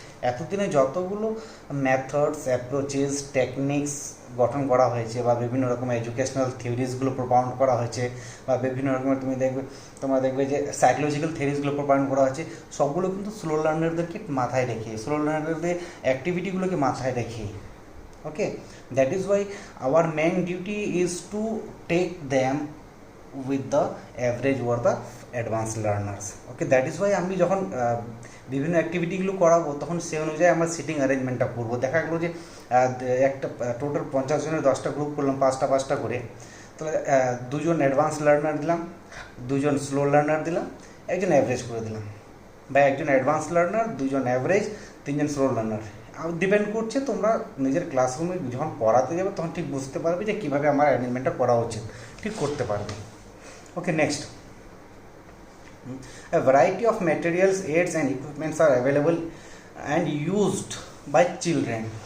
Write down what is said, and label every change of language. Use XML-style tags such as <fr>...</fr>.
<bn>এতদিনে যতগুলো methods, approaches, techniques গঠন করা হয়েছে বা বিভিন্ন রকমের এডুকেশনাল থিওরিজগুলো প্রপাউন্ড করা হয়েছে বা বিভিন্ন রকমের তোমরা দেখবে যে সাইকোলজিক্যাল থিওরিজগুলো প্রপাউন্ড করা হয়েছে, সবগুলো কিন্তু স্লো লার্নারদেরকে মাথায় রেখে, স্লো লার্নারদের অ্যাক্টিভিটিগুলোকে মাথায় রেখে।</bn> <en>Okay, that is why our main duty is to take them with the average or the advanced learners. Okay, that is why</en> <bn>আমি যখন বিভিন্ন অ্যাক্টিভিটিগুলো করাবো তখন সে অনুযায়ী আমরা সিটিং অ্যারেঞ্জমেন্টটা করবো। দেখা গেলো যে একটা টোটাল 50 জনের 10টা গ্রুপ করলাম, 5টা করে, তাহলে 2জন অ্যাডভান্স লার্নার দিলাম, 2জন স্লো লার্নার দিলাম, একজন অ্যাভারেজ করে দিলাম, বা একজন advance learner, 2জন average, 3জন slow learner. Depend করছে তোমরা নিজের ক্লাসরুমে যখন পড়াতে যাবে তখন ঠিক বুঝতে পারবে যে কীভাবে আমার অ্যারেঞ্জমেন্টটা করা উচিত, ঠিক করতে পারবে।</bn> <en>Okay, next, a variety of materials, aids and equipments are available and used by children.</en>